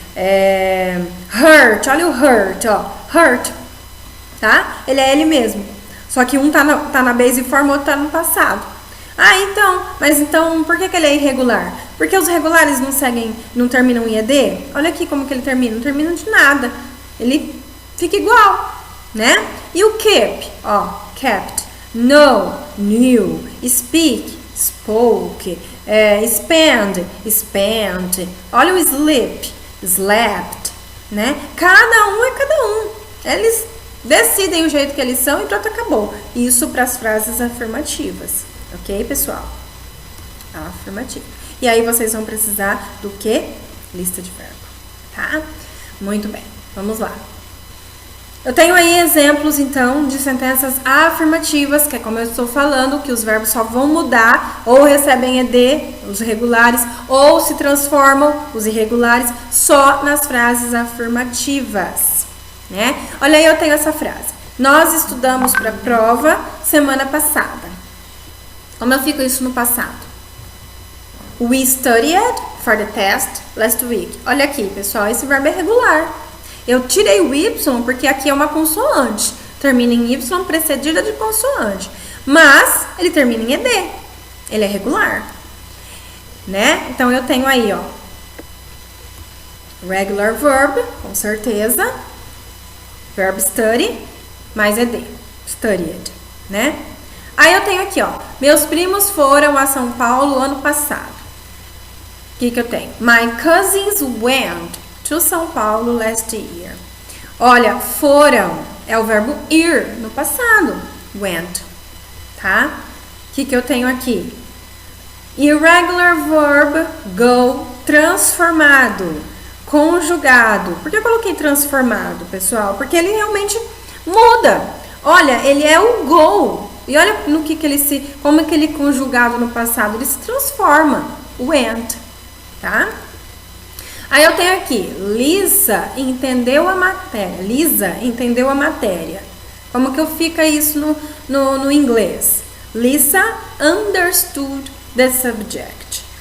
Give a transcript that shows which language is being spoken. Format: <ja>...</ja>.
<pt>Hurt, olha o hurt, ó. Hurt, tá? Ele é ele mesmo. Só que um tá na base form, o outro tá no passado. Mas então, por que ele é irregular? Porque os regulares não terminam em ED? Olha aqui como que ele termina, não termina de nada. Ele fica igual, né? E o keep, ó, kept, know, knew, speak, spoke, spend, spent. Olha o sleep, slept, né? Cada um é cada um. Eles decidem o jeito que eles são e pronto, acabou. Isso para as frases afirmativas. Ok, pessoal? afirmativa. E aí vocês vão precisar do quê? Lista de verbo, tá? Muito bem, vamos lá. Eu tenho aí exemplos, então, de sentenças afirmativas, que é como eu estou falando, que os verbos só vão mudar, ou recebem ED, os regulares, ou se transformam, os irregulares, só nas frases afirmativas, né? Olha aí, eu tenho essa frase. Nós estudamos para a prova semana passada. Como eu fico isso no passado?</pt> <en>We studied for the test last week.</en> <pt>Olha aqui, pessoal, esse verbo é regular. Eu tirei o Y porque aqui é uma consoante. Termina em Y precedida de consoante. Mas ele termina em ED. Ele é regular. Né? Então eu tenho aí, ó.</pt> <en>Regular verb,</en> <pt>com certeza.</pt> <en>Verb study,</en> <pt>mais</pt> <en>ED.</en> <pt>Studied, né? Aí eu tenho aqui, ó. Meus primos foram a São Paulo ano passado. O que eu tenho?</pt> <en>My cousins went to São Paulo last year.</en> <pt>Olha, foram é o verbo ir no passado. Went, tá? O que eu tenho aqui?</pt> <en>Irregular verb go</en> <pt>transformado, conjugado. Por que eu coloquei transformado, pessoal? Porque ele realmente muda. Olha, ele é o go. E olha no que ele se, como que ele conjugado no passado, ele se transforma. Went, tá? Aí eu tenho aqui, Lisa entendeu a matéria. Lisa entendeu a matéria. Como que fica isso no inglês?</pt> <en>Lisa understood the subject.</en>